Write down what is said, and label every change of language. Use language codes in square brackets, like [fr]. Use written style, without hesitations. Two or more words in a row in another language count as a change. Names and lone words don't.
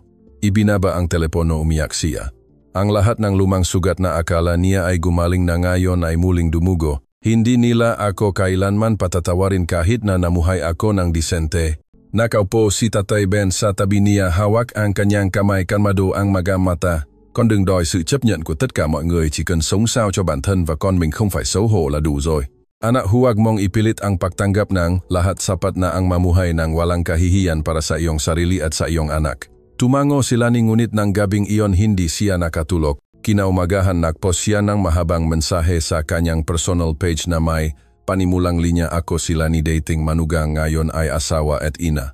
[tl] Ibinaba ang telepono, umiyak siya. Ang lahat ng lumang sugat na akala niya ay gumaling na ngayon ay muling dumugo. Hindi nila ako kailanman patatawarin kahit na namuhay ako ng disente. Nakaupo si Tatay Ben sa tabi niya, hawak ang kanyang kamay, kalmado ang mga mata. [vi] Con đừng đòi sự chấp nhận của tất cả mọi người, chỉ cần sống sao cho bản thân và con mình không phải xấu hổ là đủ rồi. [tl] Anak, huwag mong ipilit ang pagtanggap ng lahat, sapat na ang mamuhay ng walang kahihiyan para sa iyong sarili at sa iyong anak. Tumango si Lani, ngunit ng gabing iyon hindi siya nakatulog. Kinaumagahan nagpost siya ng mahabang mensahe sa kanyang personal page na may panimulang linya, ako si Lani, dating manugang, ngayon ay asawa at ina.